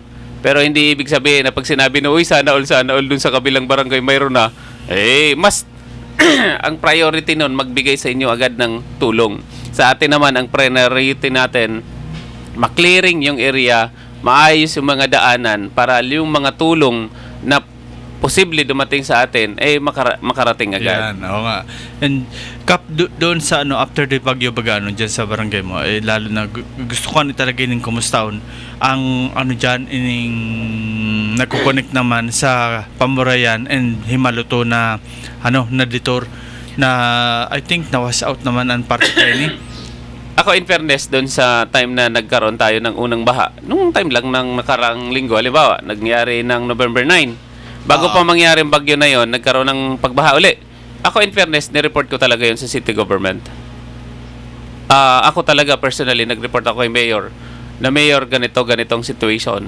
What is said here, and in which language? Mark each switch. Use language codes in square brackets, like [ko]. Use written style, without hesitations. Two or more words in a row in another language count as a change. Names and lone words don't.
[tl] Pero hindi ibig sabihin na pag sinabi na, uy, sana all dun sa kabilang barangay mayroon na, mas ang priority nun, magbigay sa inyo agad ng tulong. Sa atin naman, ang priority natin, maklearing yung area, maayos yung mga daanan para yung mga tulong na posible dumating sa atin makarating agad. Yan, oo nga. And Kap, doon sa [en] after the [tl] Bagyo Baga, diyan sa barangay mo, lalo na gusto ko talaga yung kumustaon ang diyan ining nagko-connect naman sa Pamurayan and Himaluto na na detour na [en] I think [tl] na-wash out naman ang parte ni. Ako, [en] in fairness, [tl] doon sa time na nagkaroon tayo ng unang baha, nung time lang ng nakarang linggo, halimbawa, nangyari ng November 9. Bago pa mangyari ang bagyo na yon, nagkaroon ng pagbaha uli. Ako [en] in fairness, [tl] nireport ko talaga yun sa city government. Ako talaga personally, nag-report ako kay Mayor na Mayor, ganitong situation.